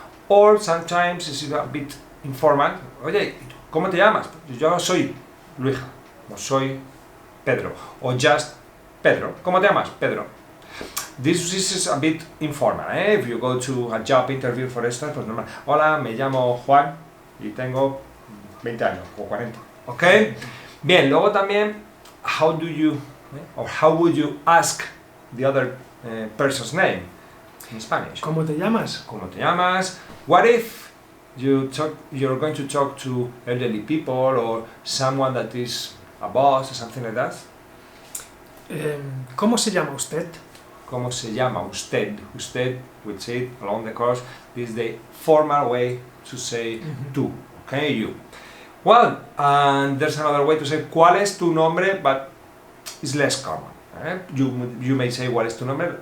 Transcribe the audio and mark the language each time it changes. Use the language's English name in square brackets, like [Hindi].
[English] Or sometimes it's a bit informal. [Spanish] Oye, ¿cómo te llamas? Yo soy Luija, o soy Pedro, o just Pedro. ¿Cómo te llamas? Pedro. [English] This is a bit informal, eh? If you go to a job interview, for instance, [Spanish] pues normal. Hola, me llamo Juan y tengo 20 años o 40. [English] ¿Ok? [Spanish] Bien, luego también, [English] how would you ask the other person's name in Spanish? [Spanish] ¿Cómo te llamas? ¿Cómo te llamas? [English] What if you're going to talk to elderly people or someone that is a boss or something like that? [Spanish] ¿Cómo se llama usted? ¿Cómo se llama usted? [English] Usted, we say it along the course, this is the formal way to say tú, okay, you. Well, and there's another way to say [Spanish] ¿cuál es tu nombre? [English] But it's less common. You may say [Spanish] ¿cuál es tu nombre?